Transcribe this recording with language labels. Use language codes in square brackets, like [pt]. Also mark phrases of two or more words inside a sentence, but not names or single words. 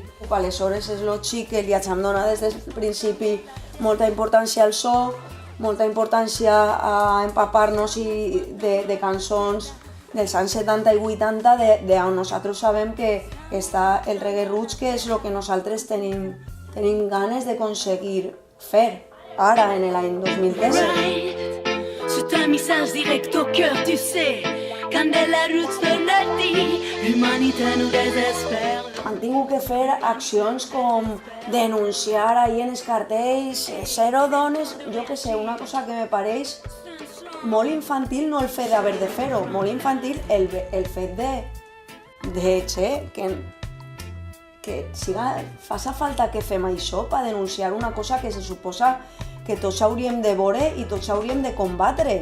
[ca] Aleshores és lògic que li hagin donat des del principi molta importància al so, molta importància a empapar-nos de cançons dels anys 70 i 80 d'on nosaltres sabem que està el reggae roots, que és el que nosaltres tenim ganes d'aconseguir fer ara, en l'any 2013. [fr] C'est un message direct au cœur, tu sais. Candela Roots Donati, l'humanité nous désespère. [ca] Han tingut que fer accions com denunciar ahir en els cartells, zero dones, jo què sé, una cosa que me pareix molt infantil, no el fet d'haver de fer-ho, molt infantil el fet que faça falta que fem això per denunciar una cosa que se suposa que tots hauríem de veure i tots hauríem de combatre.